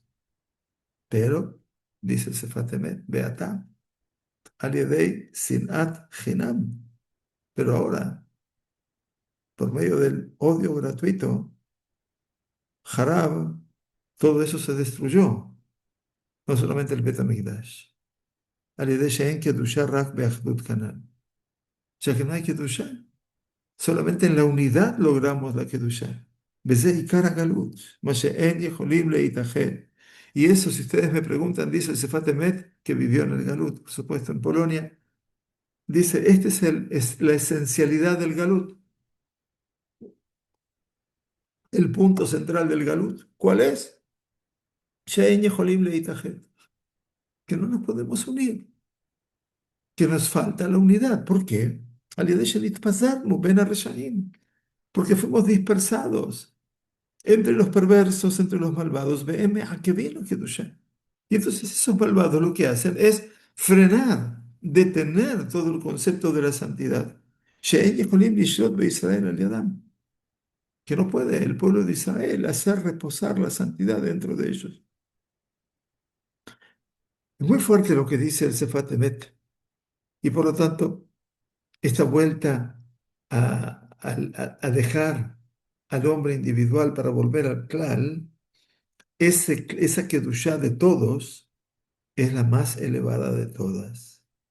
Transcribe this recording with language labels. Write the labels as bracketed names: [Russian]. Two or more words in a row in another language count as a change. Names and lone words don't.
[Spanish] Pero, dice el [Hebrew] Sefat Emet, ועתה על ידי שנאת חינם. [Spanish] Pero ahora, por medio del odio gratuito, Harab, todo eso se destruyó. No solamente el Bet HaMikdash. [Hebrew] על ידי שאין קדושה רק באחדות הכלל. [Spanish] Ya que no hay kedusha. Solamente en la unidad logramos la kedusha. [Hebrew] בזה עיקר הגלות מה שאין יכולים להתאחד. [Spanish] Y eso, si ustedes me preguntan, dice el Sefat Emet, que vivió en el Galut, por supuesto, en Polonia. Dice, esta es la esencialidad del Galut, el punto central del Galut. ¿Cuál es? [Hebrew] שאין יכולים להתאחד, [Spanish] que no nos podemos unir, que nos falta la unidad. ¿Por qué? [Hebrew] על ידי שנתפזרנו בין הרשעים, [Spanish] porque fuimos dispersados entre los perversos, entre los malvados. [Hebrew] והם מעכבים קדושה. [Spanish] Y entonces esos malvados lo que hacen es frenar, detener todo el concepto de la santidad. [Hebrew] שאין יכולים לשרות בישראל על ידם, [Spanish] que no puede el pueblo de Israel hacer reposar la santidad dentro de ellos. Es muy fuerte lo que dice el Sefat Emet, y por lo tanto, esta vuelta a dejar al hombre individual para volver al klal, esa kedushá de todos es la más elevada de todas.